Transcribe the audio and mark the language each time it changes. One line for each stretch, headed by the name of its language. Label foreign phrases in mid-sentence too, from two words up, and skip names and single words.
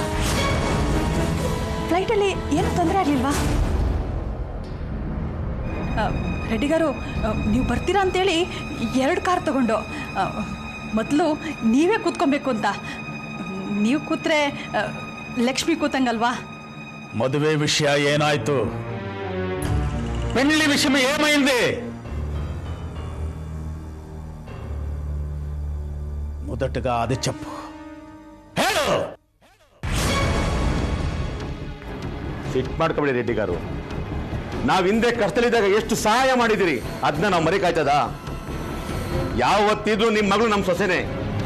Kannada: ಫ್ಲೈಟಲ್ಲಿ ಏನು ತೊಂದರೆ ಆಗಲಿಲ್ವಾ? ರೆಡ್ಡಿ గారు ನೀವು ಬರ್ತೀರಾ ಅಂತೇಳಿ 2 ಕಾರ್ ತಗೊಂಡು ಮೊದಲು ನೀವೇ ಕೂತ್ಕೊಬೇಕು ಅಂತ. ನೀವು ಕೂತ್ರೆ ಲಕ್ಷ್ಮಿ ಕೂತಂಗಲ್ವಾ? ಮದುವೆ ವಿಷಯ ಏನಾಯ್ತು?
Telugu: పెళ్లి విషయం ఏమైంది? మొదటగా అది చెప్పు.
Kannada: ಹೇಳು. ಸಿಟ್ ಮಾಡ್ಕೊಬೇಡಿ ರೆಡ್ಡಿ ಗಾರು. ನಾವ್ ಹಿಂದೆ ಕಷ್ಟದಲ್ಲಿದ್ದಾಗ ಎಷ್ಟು ಸಹಾಯ ಮಾಡಿದಿರಿ, ಅದನ್ನ ನಾವು ಮರಿಕಾಯ್ತದ? ಯಾವತ್ತಿದ್ರು ನಿಮ್ ಮಗಳು ನಮ್ ಸೊಸೆನೆ.